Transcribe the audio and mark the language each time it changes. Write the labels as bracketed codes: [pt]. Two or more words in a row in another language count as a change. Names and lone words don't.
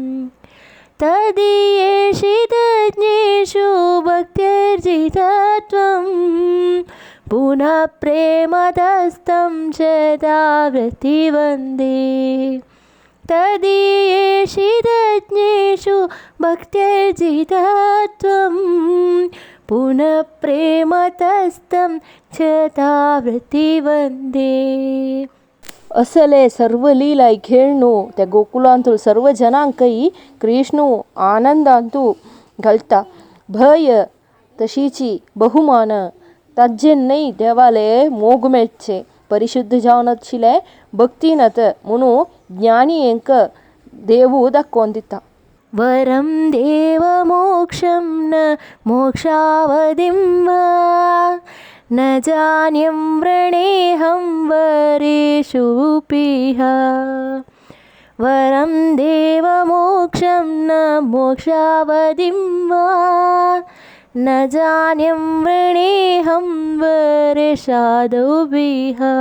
[sa] तदीयेषितज्ञेषु भक्तिर्जितत्वं पुनः प्रेमदस्तं च दावृति वन्दे तदीयेषितज्ञेषु भक्तिर्जितत्वं पुनः प्रेमदस्तं च दावृति वन्दे [kok] असले सर्व लीलाई खेळणू त्या गोकुलांतूल सर्व जनांकई कृष्णू आनंदांतू घालता भय तशीची बहुमान ताजेन्नई देवाले मोग मेळचे परिशुद्ध जावन आशिल्ले भक्तीनत म्हणू ज्ञानी हेंक देवू दाखोवन दिता [sa] वरं देव मोक्षं न मोक्षावधिं वा न जान्यं वृणेऽहं वरेषुऽपिह वरं देव मोक्षं न मोक्षावधिं वा न जान्यं वृणेऽहं वरेषादौभिः